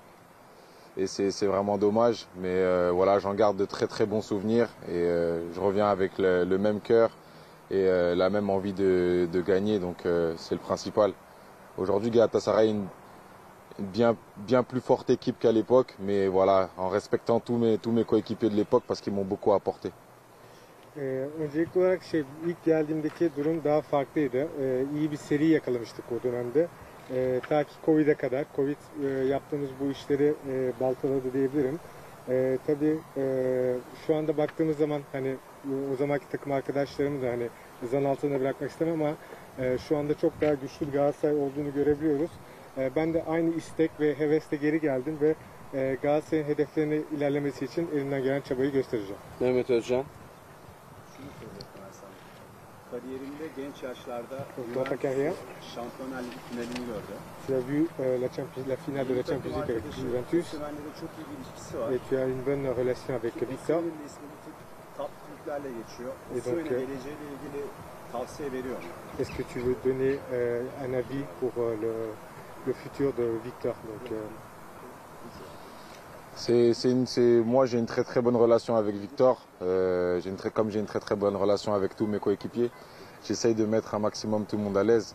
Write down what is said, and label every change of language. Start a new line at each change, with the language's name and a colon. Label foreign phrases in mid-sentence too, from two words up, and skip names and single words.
French: Et c'est vraiment dommage, mais voilà, j'en garde de très très bons souvenirs et je reviens avec le même cœur et la même envie de gagner, donc c'est le principal. Aujourd'hui, Galatasaray est une bien plus forte équipe qu'à l'époque, mais voilà, en respectant tous mes coéquipiers de l'époque parce qu'ils m'ont beaucoup apporté.
Turkish: Öncelikli olarak ilk geldiğimdeki durum daha farklıydı. İyi bir seri yakalamıştık o dönemde. Ta ki Covid'e kadar. Covid yaptığımız bu işleri baltaladı diyebilirim. Tabii şu anda baktığımız zaman hani o zamanki takım arkadaşlarımı da hani zan altında bırakmak istemem ama şu anda çok daha güçlü bir Galatasaray olduğunu görebiliyoruz. Ben de aynı istek ve hevesle geri geldim ve Galatasaray'ın hedeflerini ilerlemesi için elimden gelen çabayı göstereceğim. Mehmet Özcan. Kariyerinde genç yaşlarda Şampiyonlar Ligi finalini gördü.
French: Tu as vu la finale de la Champions League avec Juventus.
Turkish: Çok iyi bir ilişkisi var.
French: Et tu as une bonne relation avec Victor.
Turkish: Top kulüplerle geçiyor. Osimhen'in geleceğiyle ilgili tavsiye veriyor mu?
French: Est-ce que tu veux donner un avis pour le futur de Victor? Moi j'ai une très très bonne relation avec Victor, comme j'ai une très très bonne relation avec tous mes coéquipiers, j'essaye de mettre un maximum tout le monde à l'aise.